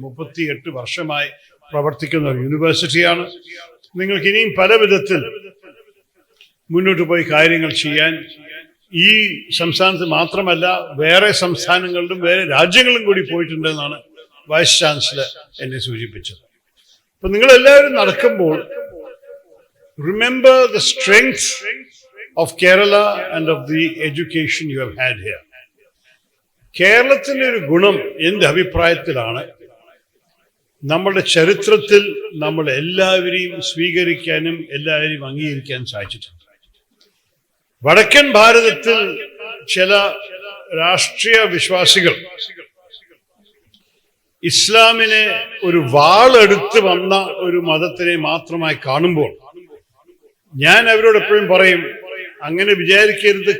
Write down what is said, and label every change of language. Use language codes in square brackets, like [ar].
[ml] 38 വർഷമായി പ്രവർത്തിക്കുന്ന ഒരു യൂണിവേഴ്സിറ്റിയാണ്. നിങ്ങൾക്ക് ഇനിയും പല വിധത്തിൽ മുന്നോട്ട് പോയി കാര്യങ്ങൾ ചെയ്യാൻ ഈ സംസ്ഥാനത്ത് മാത്രമല്ല വേറെ സംസ്ഥാനങ്ങളിലും വേറെ രാജ്യങ്ങളിലും കൂടി പോയിട്ടുണ്ടെന്നാണ് വൈസ് ചാൻസലർ എന്നെ സൂചിപ്പിച്ചത്. അപ്പൊ നിങ്ങളെല്ലാവരും നടക്കുമ്പോൾ [en] remember the strength of Kerala and of the education you have had here. [ml] കേരളത്തിന്റെ ഒരു ഗുണം എൻ്റെ അഭിപ്രായത്തിലാണ് നമ്മുടെ ചരിത്രത്തിൽ നമ്മൾ എല്ലാവരെയും സ്വീകരിക്കാനും എല്ലാവരെയും അംഗീകരിക്കാൻ സാധിച്ചിട്ടുണ്ട്. വടക്കൻ ഭാരതത്തിൽ ചില രാഷ്ട്രീയ വിശ്വാസികൾ ഇസ്ലാമിനെ ഒരു വാളെടുത്ത് വന്ന ഒരു മതത്തിനെ മാത്രമായി കാണുമ്പോൾ ഞാൻ അവരോട് എപ്പോഴും പറയും, അങ്ങനെ വിചാരിക്കരുത്.